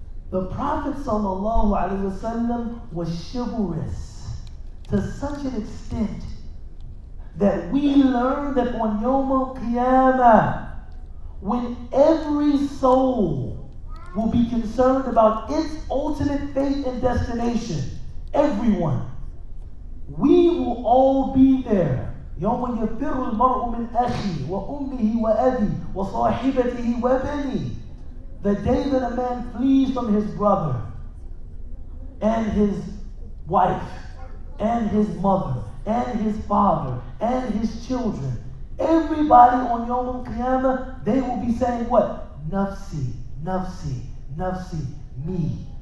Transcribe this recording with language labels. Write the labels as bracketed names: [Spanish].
[English] The Prophet ﷺ was chivalrous to such an extent that we learn that on Yawm al-Qiyamah, when every soul will be concerned about its ultimate fate and destination, everyone, we will all be there. [Arabic] يوم يفر المرء من أخيه وأمه وأبيه وصاحبته وبنيه. [English] The day that a man flees from his brother and his wife and his mother and his father and his children, everybody on Yawm al-Qiyamah, they will be saying what? Nafsi, nafsi, nafsi, me,